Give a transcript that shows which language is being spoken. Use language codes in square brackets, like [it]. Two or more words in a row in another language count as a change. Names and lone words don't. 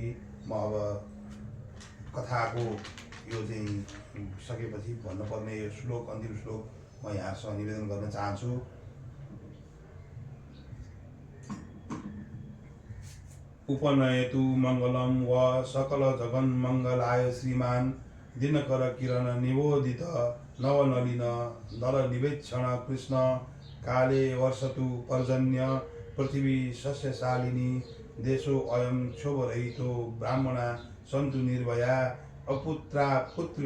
[ne] म अब कथाको यो चाहिँ सकेपछि भन्नुपर्ने यो श्लोक अन्तिम श्लोक म यहाँसँग निवेदन गर्न चाहन्छु। [sa] उपनयतु मङ्गलं व सकल जगन्मङ्गलाय श्रीमान् दिनकर किरण निबोधित नवनलिन नरनिवेक्षण कृष्ण काले वर्षतु पर्जन्य पृथिवी सस्यशालिनी देशो अयं क्षोभरहितो ब्राह्मणा सन्तु निर्भया अपुत्रा पुत्रिण